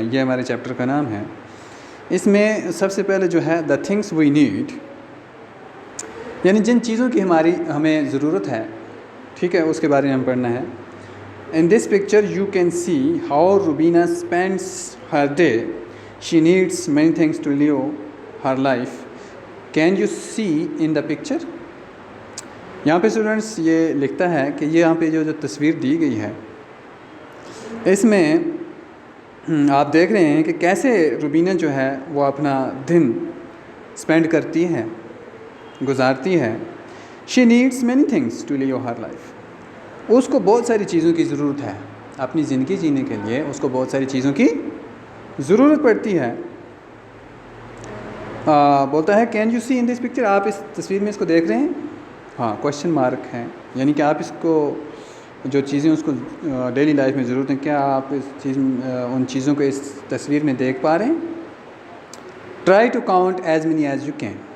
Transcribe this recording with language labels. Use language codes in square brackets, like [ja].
[ur] یہ ہمارے چیپٹر کا نام ہے. اس میں سب سے پہلے جو ہے [en] the things we need, [ur] یعنی جن چیزوں کی ہمیں ضرورت ہے، ٹھیک ہے، اس کے بارے میں ہم پڑھنا ہے. [en] In this picture you can see how Rubina spends her day. She needs many things to live her life. Can you see in the picture? [ur] یہاں پہ اسٹوڈنٹس یہ لکھتا ہے کہ یہ یہاں پہ جو تصویر دی گئی ہے، اس میں آپ دیکھ رہے ہیں کہ کیسے روبینہ جو ہے وہ اپنا دن اسپینڈ کرتی ہے، گزارتی ہے. [en] She needs many things to live her life. [ur] اس کو بہت ساری چیزوں کی ضرورت ہے اپنی زندگی جینے کے لیے. اس کو بہت ساری چیزوں کی ضرورت پڑتی ہے. بولتا ہے [en] can you see in this picture, [ur] آپ اس تصویر میں اس کو دیکھ رہے ہیں؟ ہاں، کوشچن مارک ہے، یعنی کہ آپ اس کو جو چیزیں اس کو ڈیلی لائف میں ضرورت ہیں، کیا آپ ان چیزوں کو اس تصویر میں دیکھ پا رہے ہیں؟ [en] Try to count as many as you can.